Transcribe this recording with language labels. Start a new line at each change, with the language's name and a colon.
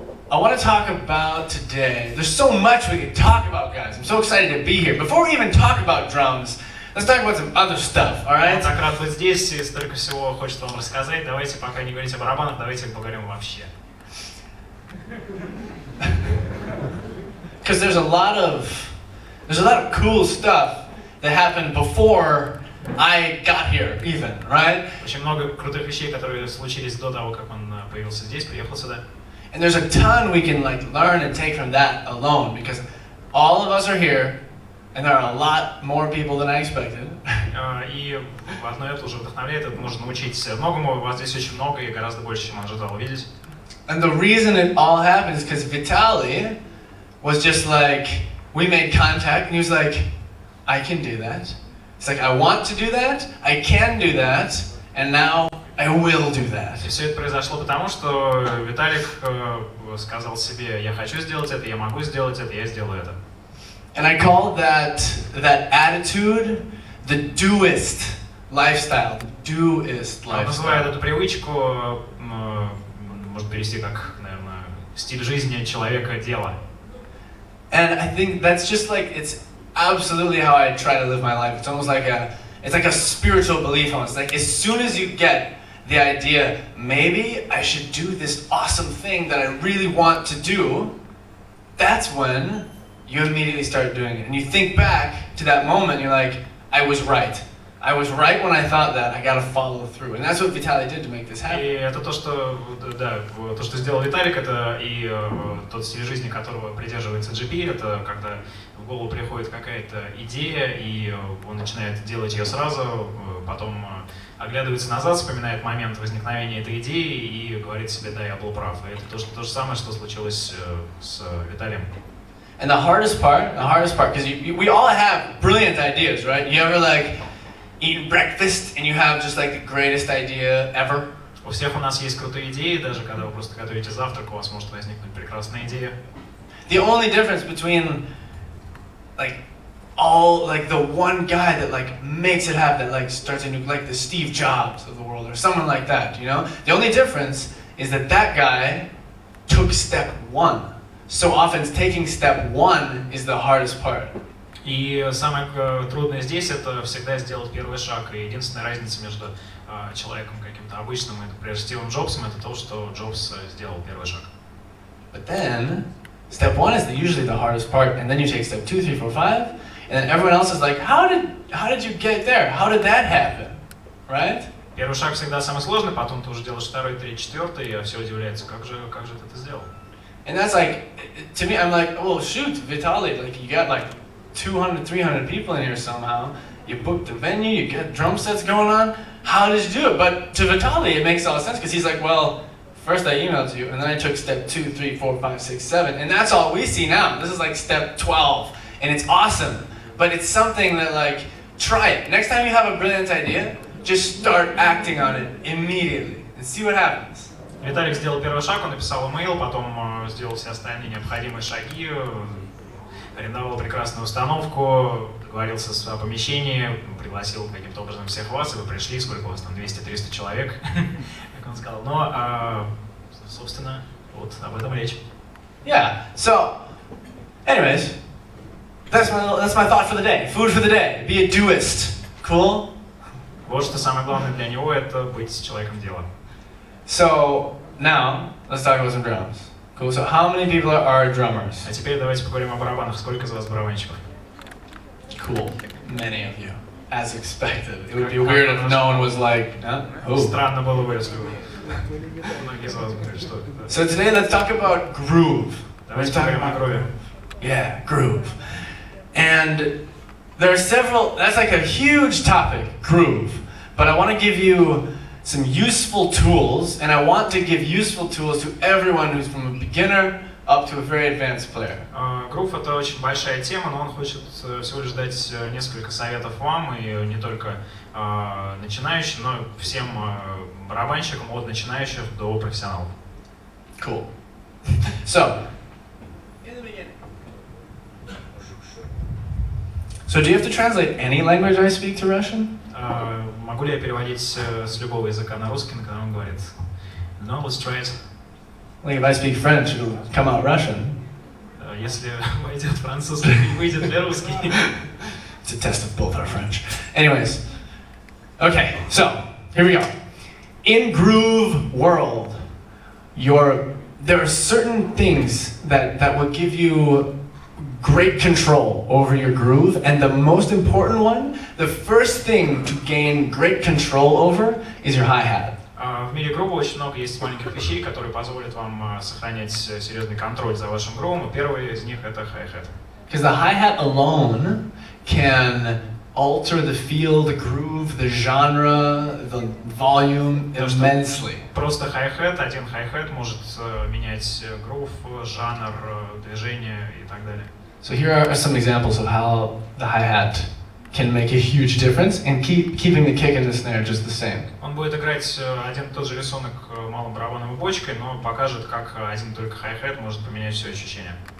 English: I want to talk about today. There's so much we could talk about, guys. I'm so excited to be here. Before we even talk about drums, let's talk about some other stuff, all right?
Russian: Он так рад быть здесь и столько всего хочет вам рассказать. Давайте пока не говорить о барабанах, давайте поговорим вообще.
English: Because there's a lot of cool stuff that happened before I got here, even, right?
Russian: Очень много крутых вещей, которые случились до того, как он появился здесь, приехал сюда.
English: And there's a ton we can like learn and take from that alone, because all of us are here, and there are a lot more people than I expected.
Russian: И одно это уже вдохновляет, это нужно научить многому, вас здесь очень много и гораздо больше, чем он ожидал увидеть.
English: And the reason it all happened is because Vitaly was just like, we made contact, and he was like, I can do that. It's like, I want to do that, I can do that, and now I will do that.
Russian: И все это произошло потому, что Виталик сказал себе, я хочу сделать это, я могу сделать это, я сделаю это.
English: And I called that attitude the doist lifestyle. The doist
Russian: Он называет
English: lifestyle.
Russian: эту привычку, можно перевести как, наверное, стиль жизни человека дела.
English: And I think that's just like, it's absolutely how I try to live my life. It's almost like a spiritual belief almost. Like as soon as you get the idea, maybe I should do this awesome thing that I really want to do, that's when you immediately start doing it. And you think back to that moment, you're like, I was right. I was right when I thought that, I gotta follow through. And that's what Vitaly did to make this happen.
Russian: И это то, что, да, то, что сделал Виталик, это и тот стиль жизни, которого придерживается JP, это когда в голову приходит какая-то идея, и он начинает делать ее сразу, потом оглядывается назад, вспоминает момент возникновения этой идеи и говорит себе, да, я был прав. И это то же самое, что случилось с Виталием.
English: And the hardest part, because we all have brilliant ideas, right? You ever like eat breakfast and you have just like the greatest idea ever?
Russian: У всех у нас есть крутые идеи, даже когда вы просто готовите завтрак, у вас может возникнуть прекрасная идея.
English: The only difference between like the one guy that like makes it happen, that like starts a new, like the Steve Jobs of the world or someone like that, you know? The only difference is that guy took step one. So often taking step one is the hardest part.
Russian: И самое трудное здесь это всегда сделать первый шаг. И единственная разница между человеком каким-то обычным и, например, Стивом Джобсом, это то, что Джобс сделал первый шаг.
English: But then, step one is usually the hardest part, and then you take step 2, 3, 4, 5, and then everyone else is like, how did you get there? How did that happen? Right?
Russian: Первый шаг всегда самый сложный, потом ты уже делаешь второй, третий, четвертый, и все удивляются, как же ты это сделал?
English: And that's like, to me, I'm like, well, shoot, Vitaly, like you got like 200, 300 people in here somehow. You booked the venue, you got drum sets going on. How did you do it? But to Vitaly, it makes all sense because he's like, well, first I emailed you, and then I took step 2, 3, 4, 5, 6, 7, and that's all we see now. This is like step 12, and it's awesome. But it's something that like, try it. Next time you have a brilliant idea, just start acting on it immediately and see what happens.
Russian: Виталик сделал первый шаг, он написал имейл, потом сделал все остальные необходимые шаги, арендовал прекрасную установку, договорился о помещении, пригласил каким-то образом всех вас, и вы пришли, сколько у вас там, 200-300 человек, как он сказал. Но, собственно, вот об этом речь.
English: Yeah, so, anyways, that's my thought for the day. Food for the day. Be a doist. Cool?
Russian: Вот что самое главное для него, это быть человеком дела.
English: So, now, let's talk about some drums. Cool, so how many people are drummers?
Russian: А теперь давайте поговорим о барабанах. Сколько из вас барабанщиков?
English: Cool, many of you. As expected. It would be weird if no one was like, who?
Russian: Странно было бы, если Многие из вас говорят, что это.
English: So today let's talk about groove.
Russian: Давайте поговорим о груве.
English: Yeah, groove. And there are several, that's like a huge topic, groove. But I want to give you some useful tools, and I want to give useful tools to everyone who's from a beginner up to a very advanced player.
Russian: Грув — это очень большая тема, но он хочет всего лишь дать несколько советов вам, и не только начинающим, но всем барабанщикам, от начинающих до профессионалов.
English: Cool. So do you have to translate any language I speak to Russian?
Russian: Могу ли я переводить с любого языка на русский, на котором он говорит?
English: No, let's try it. Like if I speak French, it'll come out Russian.
Russian: Если войдет французский, выйдет ли русский?
English: It's a test of both our French. Anyways, okay, so here we go. In groove world, there are certain things that will give you great control over your groove, and the most important one, the first thing to gain great control over is your hi-hat.
Russian: В мире грува очень много есть маленьких вещей, которые позволят вам сохранять серьезный контроль за вашим грувом, и первый из них — это hi-hat.
English: Because the hi-hat alone can alter the feel, the groove, the genre, the volume immensely.
Russian: Просто hi-hat, один hi-hat может менять грув, жанр, движение и так далее.
English: So here are some examples of how the hi-hat can make a huge difference and keeping the kick and the snare just the same.
Russian: Он будет играть один и тот же рисунок малым барабаном и бочкой, но покажет, как один только hi-hat может поменять все ощущения.